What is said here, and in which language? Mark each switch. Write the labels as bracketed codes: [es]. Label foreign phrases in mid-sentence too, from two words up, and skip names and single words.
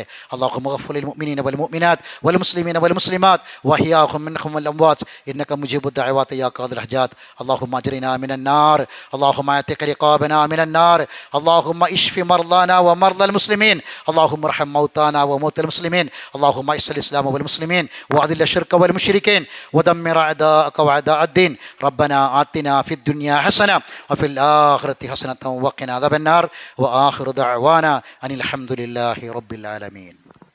[ar] الله مغفر المؤمنين والمؤمنات والمسلمين والمسلمات وأحياءهم منهم والأموات إنك مجيب الدعوات يا قاضي الحاجات. اللهم أجرنا من النار، اللهم أعتق رقابنا من النار، اللهم اشف مرضانا ومرضى المسلمين، اللهم ارحم موتانا وموتى المسلمين، اللهم أعز الإسلام والمسلمين وأذل الشرك والمشركين ودمر أعداءك وأعداء الدين. ربنا آتنا في الدنيا حسنة وفي الآخرة حسنة وقنا عذاب النار. وآخر دعوانا أن الحمد لله رب العالمين.